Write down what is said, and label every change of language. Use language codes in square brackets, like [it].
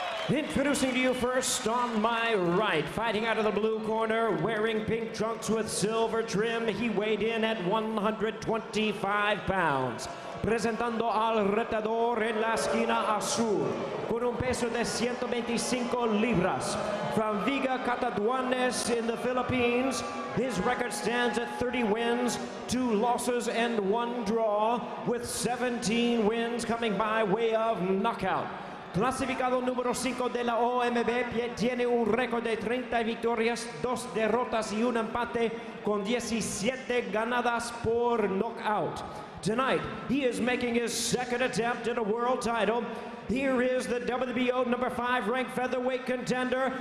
[en] Introducing to you first on my right, fighting out of the blue corner, wearing pink trunks with silver trim, he weighed in at 125 pounds. [es] Presentando al retador en la esquina azul, con un peso de 125 libras. [en] From Viga Cataduanes in the Philippines, his record stands at 30 wins, 2 losses, and 1 draw, with 17 wins coming by way of knockout. [es] Clasificado número 5 de la OMB, tiene un récord de 30 victorias, 2 derrotas y un empate, con 17 ganadas por knockout. [en] Tonight, he is making his second attempt at a world title. Here is the WBO number 5 ranked featherweight contender.